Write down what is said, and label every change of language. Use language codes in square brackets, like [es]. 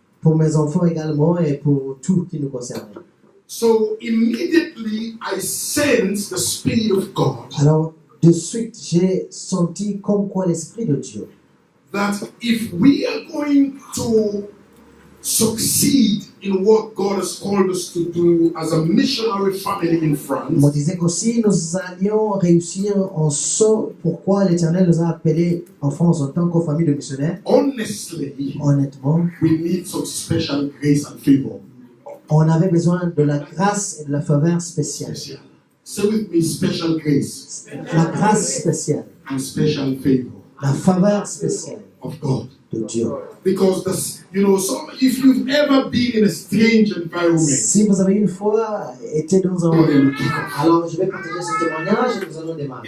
[fr] Pour mes enfants également et pour tout qui nous concerne. [en] So immediately I sense the Spirit of God. [fr] Alors de suite j'ai senti comme quoi l'Esprit de Dieu. [en] That if we are going to succeed in what God has called us to do as a missionary family in France. [fr] On disait qu'aussi nous allions réussir en ce pourquoi l'Éternel nous a appelés en France en tant que famille de missionnaires. [en] Honestly, [fr] honnêtement, [en] we need some special grace and favor. [fr] On avait besoin de la grâce et de la faveur spéciale. [en] Say with me, special grace. [fr] La grâce spéciale. [en] And special favor. [fr] La faveur spéciale [en] of God. [fr] De Dieu. [en] Because if you've ever been in a strange environment, [fr] si vous avez une fois été dans un alors je vais partager ce témoignage et nous allons démarrer.